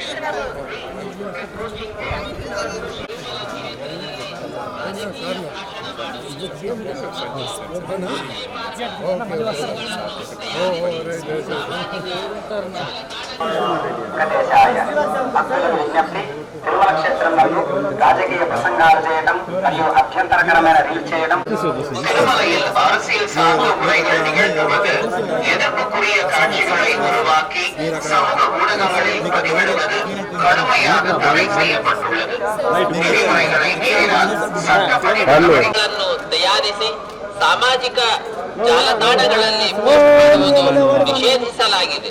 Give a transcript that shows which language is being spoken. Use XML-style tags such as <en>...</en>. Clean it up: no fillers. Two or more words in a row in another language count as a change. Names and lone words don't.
<te>వెంకటేశాయ భక్తులకు విజ్ఞప్తి తిరుమల క్షేత్రం నందు రాజకీయ ప్రసంగాలు చేయడం మరియు అభ్యంతరకరమైన రీల్ చేయడం</te> <ta>திருமலையில் அரசியல் சார்ந்த உரைகள் நிகழ்த்துவது எதிர்ப்புக்குரிய காட்சிகளை உருவாக்கி சமூக ஊடகங்களில் பதிவிடுவது கடுமையாக தடை செய்யப்பட்டுள்ளது. விதிமுறைகளை மீறினால் சட்டப்படி</ta> <kn>ಗಳನ್ನು ತಯಾರಿಸಿ ಸಾಮಾಜಿಕ ಜಾಲತಾಣಗಳಲ್ಲಿ ಪೋಸ್ಟ್ ಮಾಡುವುದು ನಿಷೇಧಿಸಲಾಗಿದೆ.</kn>